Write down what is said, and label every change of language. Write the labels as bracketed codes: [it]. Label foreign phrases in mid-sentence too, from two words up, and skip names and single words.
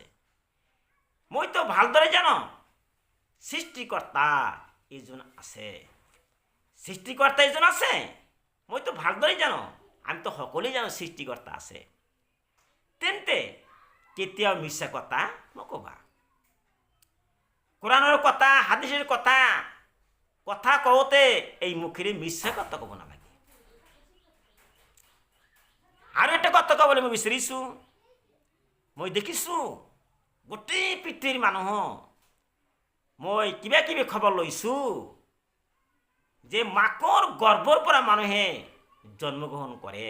[as] মইতো ভালদৰে জানো সৃষ্টিকৰ্তা এজন আছে, সৃষ্টিকৰ্তা এজন আছে, মইতো ভালদৰে জানো, আমিতো সকলোৱে জানো সৃষ্টিকৰ্তা আছে। তেন্তে কেতিয়াও মিছা কথা নকবা। [bn] কোরআনের কথা, হাদিসের কথা [as] কথা কওতে এই মুখেৰে মিছা কথা ক'ব নালাগে। আৰু এটা কথা ক'বলৈ মই বিচাৰিছো, মই দেখিছো গোটেই পৃথিৱীৰ মানুহ মই কিবা কিবি খবৰ লৈছোঁ যে মাকৰ গৰ্ভৰ পৰা মানুহে জন্মগ্ৰহণ কৰে।